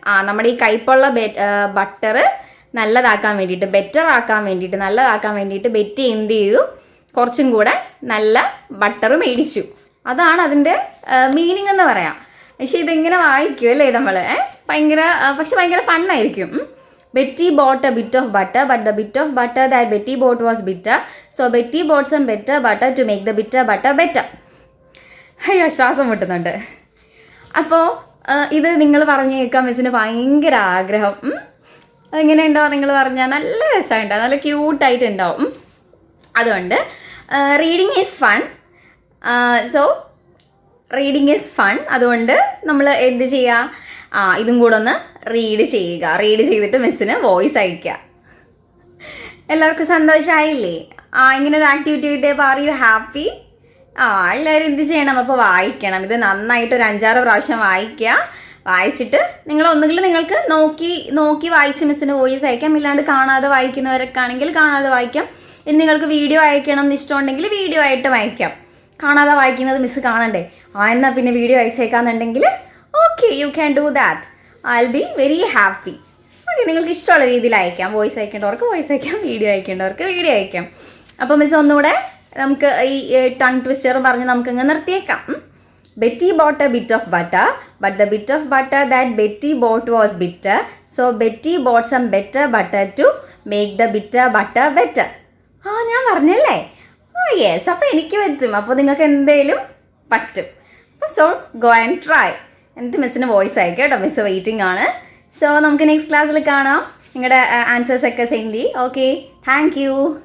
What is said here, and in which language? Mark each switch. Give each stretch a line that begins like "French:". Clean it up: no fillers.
Malayalam: നമ്മുടെ ഈ കയ്പുള്ള ബട്ടർ നല്ലതാക്കാൻ വേണ്ടിയിട്ട്, ബെറ്റർ ആക്കാൻ വേണ്ടിയിട്ട്, നല്ലതാക്കാൻ വേണ്ടിയിട്ട് ബെറ്റി എന്ത് ചെയ്തു, കുറച്ചും കൂടെ നല്ല ബട്ടർ മേടിച്ചു. അതാണ് അതിൻ്റെ മീനിങ് എന്ന് പറയാം. പക്ഷെ ഇതിങ്ങനെ വായിക്കും അല്ലേ നമ്മൾ, പക്ഷെ ഭയങ്കര ഫണ്ണായിരിക്കും.
English: Betty bought a bit of butter, but the bit of butter that Betty bought was bitter. So Betty bought some better butter to make the bitter butter better.
Malayalam: അയ്യോ, ശ്വാസം മുട്ടുന്നുണ്ട്. അപ്പോൾ ഇത് നിങ്ങൾ പറഞ്ഞു കേൾക്കാൻ മിസ്സിന് ഭയങ്കര ആഗ്രഹം. എങ്ങനെയുണ്ടാവും നിങ്ങൾ പറഞ്ഞാൽ? നല്ല രസമുണ്ടാവും, നല്ല ക്യൂട്ടായിട്ടുണ്ടാവും. അതുകൊണ്ട്
English: Reading is fun. So reading is fun.
Malayalam: അതുകൊണ്ട് നമ്മൾ എന്ത് ചെയ്യുക, ഇതും കൂടെ ഒന്ന് റീഡ് ചെയ്യുക. റീഡ് ചെയ്തിട്ട് മിസ്സിന് വോയിസ് അയയ്ക്കുക. എല്ലാവർക്കും സന്തോഷമായില്ലേ? ഇങ്ങനെ ഒരു ആക്ടിവിറ്റി കിട്ടിയപ്പോൾ
English: Are you happy?
Malayalam: എല്ലാവരും എന്ത് ചെയ്യണം, അപ്പോൾ വായിക്കണം. ഇത് നന്നായിട്ട് ഒരു 5-6 പ്രാവശ്യം വായിക്കുക. വായിച്ചിട്ട് ഒന്നുകിൽ നിങ്ങൾക്ക് നോക്കി വായിച്ച് മിസ്സിന് വോയിസ് അയക്കാം. ഇല്ലാണ്ട് കാണാതെ വായിക്കുന്നവരൊക്കെ ആണെങ്കിൽ കാണാതെ വായിക്കാം. ഇനി നിങ്ങൾക്ക് വീഡിയോ അയക്കണം എന്ന് ഇഷ്ടമുണ്ടെങ്കിൽ വീഡിയോ ആയിട്ട് വായിക്കാം. കാണാതെ വായിക്കുന്നത് മിസ്സ് കാണണ്ടേ? എന്നാൽ പിന്നെ video അയച്ചേക്കാന്നുണ്ടെങ്കിൽ okay,
English: You can do that. I will be very happy. Okay,
Malayalam: നിങ്ങൾക്ക് ഇഷ്ടമുള്ള രീതിയിൽ അയക്കാം. വോയിസ് അയക്കേണ്ടവർക്ക് വോയിസ് അയക്കാം, വീഡിയോ അയക്കേണ്ടവർക്ക് വീഡിയോ അയക്കാം. അപ്പോൾ മിസ് ഒന്നുകൂടെ നമുക്ക് ഈ ടങ് ട്വിസ്റ്റർ പറഞ്ഞ് നമുക്കങ്ങ് നിർത്തിയേക്കാം.
English: Betty bought a bit of butter, but the bit of butter that Betty bought was bitter. So Betty bought some better butter to make the bitter butter better.
Malayalam: ഞാൻ പറഞ്ഞല്ലേ? Yes. അപ്പോൾ എനിക്ക് പറ്റും, അപ്പോൾ നിങ്ങൾക്ക് എന്തെങ്കിലും പറ്റും.
English: So go and try.
Malayalam: എന്നിട്ട് മിസ്സിന് വോയിസ് അയക്കാം കേട്ടോ. മിസ് വെയിറ്റിംഗ് ആണ്. സോ നമുക്ക് നെക്സ്റ്റ് ക്ലാസ്സിൽ കാണാം. നിങ്ങളുടെ ആൻസേഴ്സൊക്കെ സെൻഡ് ചെയ്യും. Okay,
English: Thank you.